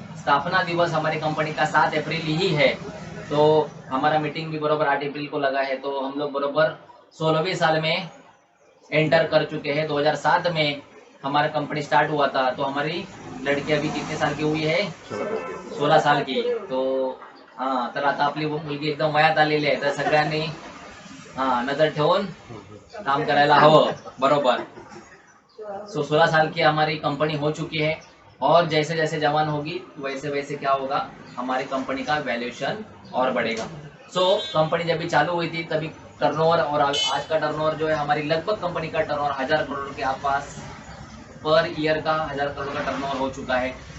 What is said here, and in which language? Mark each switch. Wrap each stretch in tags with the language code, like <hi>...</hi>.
<hi>स्थापना दिवस हमारी कंपनी का 7 अप्रैल ही है। तो हमारा मीटिंग भी बराबर 8 अप्रैल को लगा है। तो हम लोग बराबर 16वें साल में एंटर कर चुके हैं। 2007 में हमारा कंपनी स्टार्ट हुआ था। तो हमारी लड़की अभी कितने साल की हुई है? 16 साल की।</hi> <mr>तो हाँ, तर आता आपली मुलगी एकदम वयात आलेली आहे। तर सगळ्यांनी नजर ठेवून काम करायला हवं, बरोबर।</mr> <hi>16 साल की हमारी कंपनी हो चुकी है। और जैसे जैसे जवान होगी वैसे वैसे क्या होगा, हमारी कंपनी का वैल्यूएशन और बढ़ेगा। कंपनी जब भी चालू हुई थी तभी टर्नओवर, और आज का टर्नओवर जो है हमारी लगभग कंपनी का टर्नओवर 1000 करोड़ के आसपास पर ईयर का 1000 करोड़ का टर्नओवर हो चुका है।</hi>